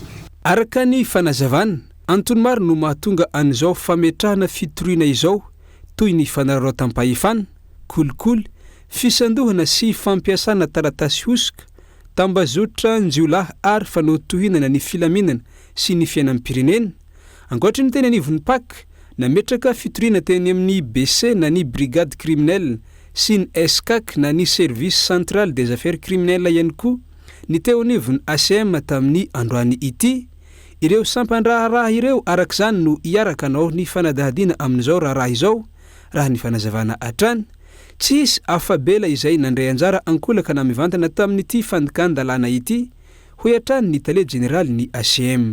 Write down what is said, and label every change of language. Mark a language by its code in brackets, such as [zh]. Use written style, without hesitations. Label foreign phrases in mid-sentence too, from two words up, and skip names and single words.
[mg] Araka ny fanazavana antony maro no mahatonga an'izao fametrahana fitoriana izao toy ny fanararotam-pahefana kolikoly fisandohana sy fampiasana taratasy hosoka tambazotra njiolahy ary fanao tohinana ny filaminana sy ny fiainam-pirenena ankoatra ny teny anivon'ny PAC nametraka fitoriana teny amin'ny BC na ny [fr] brigade criminelle [mg] sy ny SCAC na ny [fr] service central des affaires criminelles [mg] ihany koa ny teo anivony ACM tamin'ny androany ity ireo sampandraharaha ireo arak'izany no iaraka nao ny fanadahadiana amin'izao raha izao raha ny fanazavana atrany tsy isy afabela izay nandray anjara ankolaka na mivantana tamin'ity fandikana-dalàna ity hoy atrany ny tale général ny ACM.